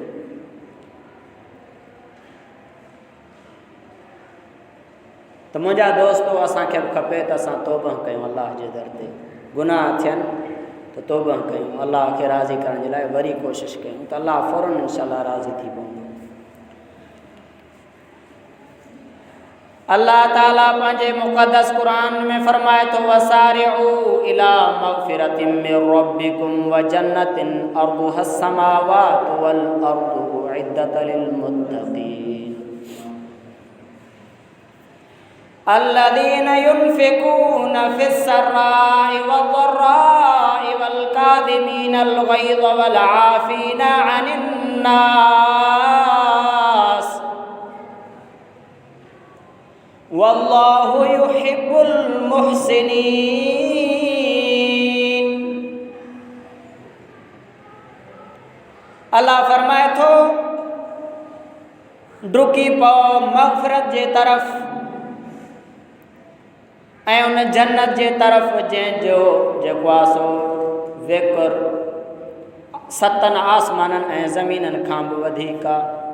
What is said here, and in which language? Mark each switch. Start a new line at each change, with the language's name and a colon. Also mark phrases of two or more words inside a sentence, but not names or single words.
Sindhi: त मुंहिंजा दोस्तो असांखे बि खपे त असां तौबा कयूं अल्लाह जे दर ते, गुनाह थियनि त तौबा कयूं, अल्लाह खे राज़ी करण जे लाइ वरी कोशिशि कयूं त अल्लाह फ़ौरन इंशाअल्लाह राज़ी थी पवंदो। अल्लाह ताला पंहिंजे मुक़द्दस क़ुरान में फरमाए थो
Arabic: وسارعوا إلى مغفرة من ربكم وجنة عرضها السماوات والأرض أعدت للمتقين الذين ينفقون في السراء والضراء والكاظمين الغيظ والعافين عن الناس والله يحب المحسنين.
Sindhi: अल्लाह फरमाए थो डुकी पओ मग़फ़िरत जे तरफ़ ऐं उन जन्नत जे तरफ़ जंहिंजो जेको आहे सो ज़िक्र 7 आसमाननि ऐं ज़मीननि खां बि वधीक आहे।